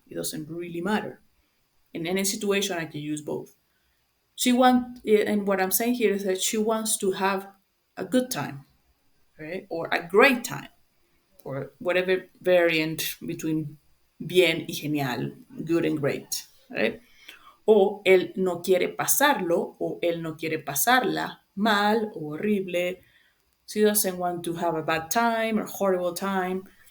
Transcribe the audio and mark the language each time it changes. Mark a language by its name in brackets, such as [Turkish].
[English] It doesn't really matter. In any situation, I can use both. And what I'm saying here is that she wants to have a good time, right? Or a great time, or whatever variant between [Spanish] bien y genial, [English] good and great, right? [Spanish] O él no quiere pasarlo, o él no quiere pasarla mal o horrible. [English] She doesn't want to have a bad time or horrible time.